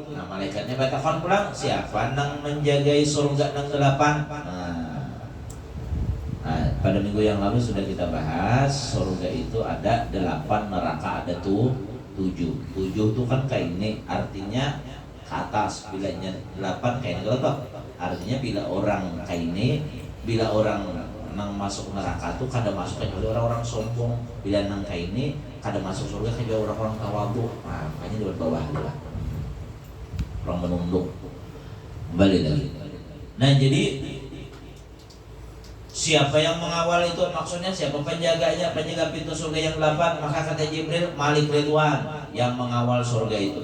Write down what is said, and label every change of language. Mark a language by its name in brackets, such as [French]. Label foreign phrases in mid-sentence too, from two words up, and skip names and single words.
[Indonesian] Nah malaikatnya berkata pulang, siapa yang menjagai surga yang 8? Nah, pada minggu yang lalu sudah kita bahas surga itu ada 8, neraka ada 7. 7 itu kan kayak ini, artinya ke atas. [Banjar] Bilanya 8 kayak ini kalau artinya bila orang kayak ini, bila orang nang masuk neraka tuh kada masuk kecuali orang-orang sombong. Bila nang kayak ini kada masuk surga kecuali orang-orang tawadhu. [Indonesian] Nah, makanya di bawah lah. Orang menunduk. Kembali lagi. Nah, jadi siapa yang mengawal itu maksudnya siapa penjaganya, penjaga pintu surga yang 8? Maka kata Jibril, Malik Ridwan yang mengawal surga itu.